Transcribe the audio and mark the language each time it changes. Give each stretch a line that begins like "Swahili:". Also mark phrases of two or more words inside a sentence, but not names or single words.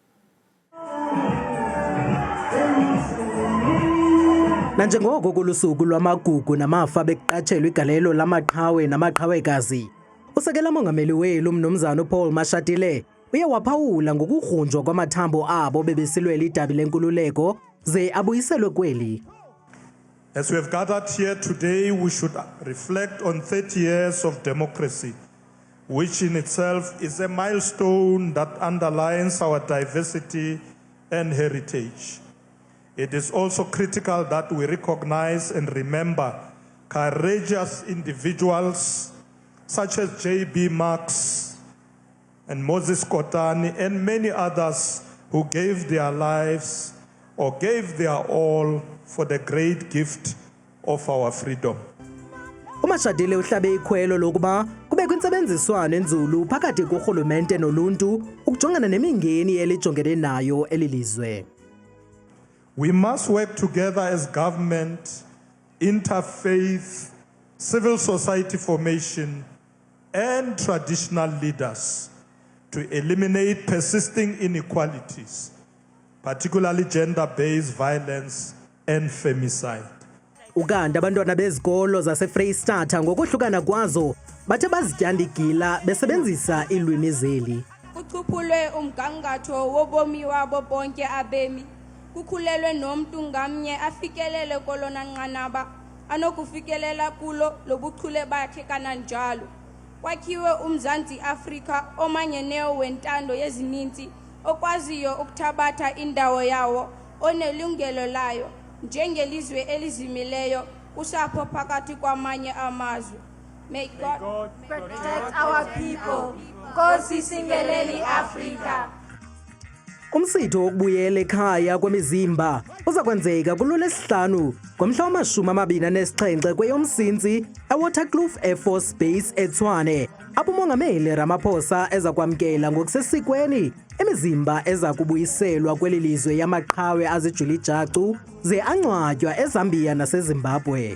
Xhosa: Nanjengoko kulusuku lwamagugu namafa bekuqatshelwa igalelo lamaqhawe namaqhawekazi, usekela Mongameli weli umnumzana Paul Mashatile uye waphawula ngokugrunjwa kwamathambo abo bebesilwela idabi lenkululeko ze abuyiselwe kweli.
English: As we have gathered here today, we should reflect on 30 years of democracy, which in itself is a milestone that underlines our diversity and heritage. It is also critical that we recognize and remember courageous individuals such as J.B. Marx and Moses Kotane and many others who gave their lives or gave their all for the great gift of our freedom.
Xhosa: uMashatile uhlabe ikhwelo lokuba kube kwintsebenziswano enzulu phakathi korhulumente noluntu ukujongana nemingeni elijongene nayo elilizwe.
English: We must work together as government, interfaith, civil society formation, and traditional leaders to eliminate persisting inequalities, particularly gender-based violence and femicide.
Xhosa: Ukanti abantwana bezikolo zaseFreystata ngokuhlukana kwazo bathe bazityanda igila besebenzisa ilwimi zeli. Kuchuphulwe umgangatho wobomi wabo bonke abemi. Kukhulelwe nomuntu ngamnye afikelele kolona nqanaba anokufikelela kulo lobuchule bakhe kananjalo. Kwakhiwe uMzantsi Afrika omanyeneyo wentando yezininzi okwaziyo ukuthabatha indawo yawo onelungelo layo njengelizwe elizimileyo kusapho phakathi kwamanye amazwe.
English: May God protect our people.
Xhosa: Nkosi singeleli Africa. Umsitho wokubuyela ekhaya kwemizimba uza kwenzeka kuLwesihlanu ngomhla wama-27 kweyoMsintsi eWaterkloof Air Force Base eTshwane, apho uMongameli Ramaphosa eza kwamkela ngokusesikweni imizimba eza kubuyiselwa kweli lizwe yamaqhawe azijula ijacu ze angcwatywa eZambia naseZimbabwe.